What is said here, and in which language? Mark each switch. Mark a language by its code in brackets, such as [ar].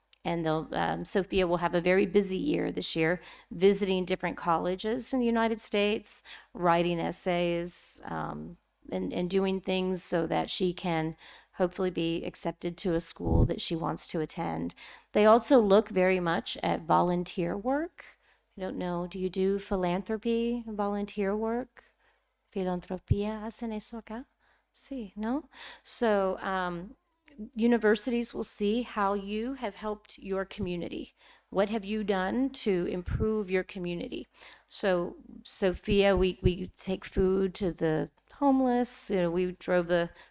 [en] And Sophia will have a very busy year this year, visiting different colleges in the United States, writing essays, and doing things so that she can hopefully be accepted to a school that she wants to attend. They also look very much at volunteer work. I don't know, do you do philanthropy, volunteer work? [es] Filantropía, hacen eso acá? Sí, no? [en] So, universities will see how you have helped your community. What have you done to improve your community? So, Sophia, we take food to the homeless. We drove the